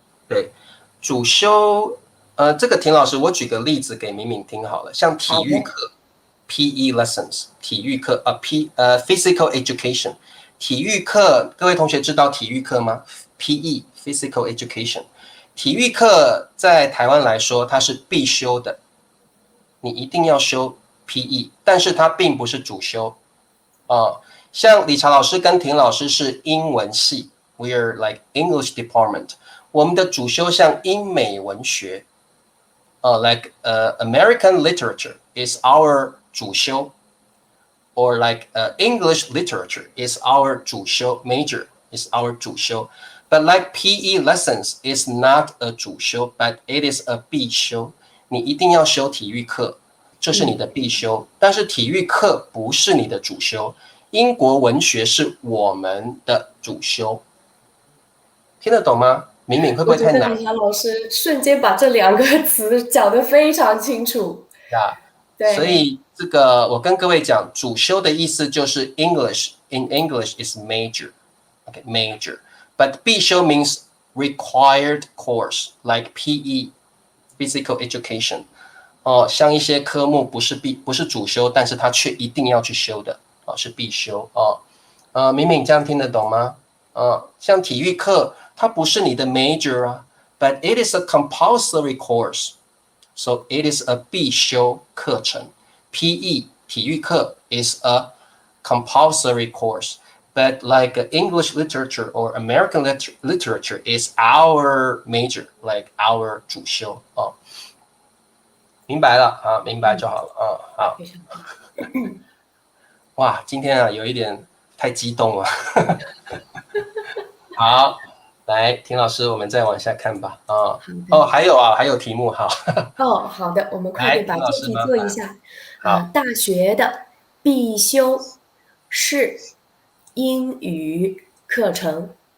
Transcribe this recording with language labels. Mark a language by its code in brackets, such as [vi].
[zh] 对，主修，这个田老师，我举个例子给敏敏听好了，像体育课 ，PE lessons， 体育课physical education， 体育课，各位同学知道体育课吗 ？PE physical education， 体育课在台湾来说，它是必修的，你一定要修 PE， 但是它并不是主修像理查老师跟田老师是英文系 ， [en] We are like English department。 [zh] 我们的主修像英美文学， [en] like American literature is our 主修 ，or like English literature is our 主修 major is our 主修。 But like PE lessons is not a 主修 but it is a 必修。 [zh] 你一定要修体育课，这是你的必修，但是体育课不是你的主修。英国文学是我们的主修，听得懂吗？敏敏会不会太难？我觉得李霞老师瞬间把这2个词讲得非常清楚。对，所以这个我跟各位讲，主修的意思就是 [en] English in English is major， okay major，but 必修 means required course like PE physical education。 [zh] 像一些科目不是主修，但是它却一定要去修的。是必修敏敏这样听得懂吗？像体育课，它不是你的 [en] major 啊 ，but it is a compulsory course， so it is a 必修课程。 PE 体育课 is a compulsory course， but like English literature or American literature is our major, like our 主修 [zh] 明白了啊，明白就好了好。哇，今天有一点太激动了。好，来，田老师，我们再往下看吧。还有题目哈。好的，我们快点把这题做一下。大学的必修是英语课程。